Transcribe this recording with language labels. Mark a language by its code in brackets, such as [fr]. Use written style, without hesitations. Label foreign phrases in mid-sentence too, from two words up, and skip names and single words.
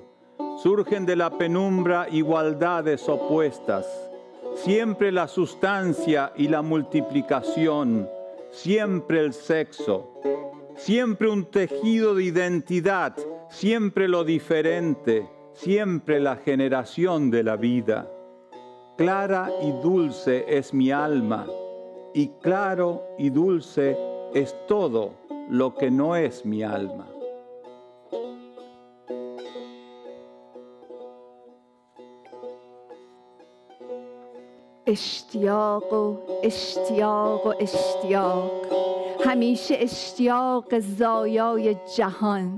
[es] Surgen de la penumbra igualdades opuestas, siempre la sustancia y la multiplicación, siempre el sexo, siempre un tejido de identidad, siempre lo diferente, siempre la generación de la vida. clara y dulce es mi alma, y claro y dulce es todo lo que no es mi alma. [fa] اشتیاق و اشتیاق و اشتیاق، همیشه اشتیاق زایای جهان.